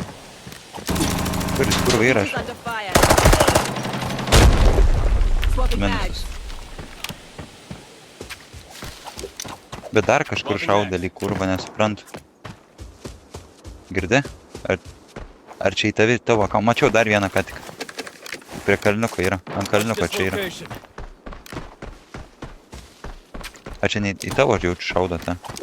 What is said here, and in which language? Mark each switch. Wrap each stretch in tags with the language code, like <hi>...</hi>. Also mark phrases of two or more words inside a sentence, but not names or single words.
<lt>Kuris kur vyras?</lt> <en>Creatures under fire. Swapping mags.</en> <lt>Bet dar kažkur šaudė lyg kurva, nesuprantu. Girdi? Ar čia į tavo, mačiau dar vieną ką tik. Prie kalniuko yra, ant kalniuko čia yra. Ar čia ne į tavo jaučiu šaudo tą?</lt>